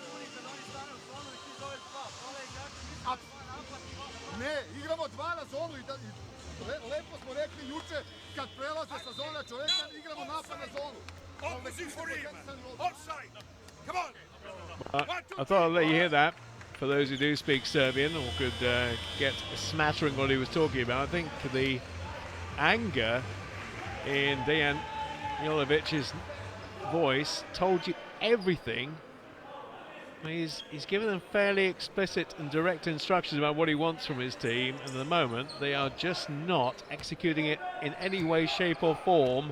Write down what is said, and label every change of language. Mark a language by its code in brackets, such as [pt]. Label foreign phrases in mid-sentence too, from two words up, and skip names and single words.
[sr] Ne, igramo 2 na zonu i lepo smo rekli juče, kad prelaze sa zona čoveka, igramo napad na zonu. [en] I thought I'd let you hear that for those who do speak Serbian or could get a smattering what he was talking about. I think the anger in Dejan Jolovic's voice told you everything. He's given them fairly explicit and direct instructions about what he wants from his team, and at the moment they are just not executing it in any way, shape or form.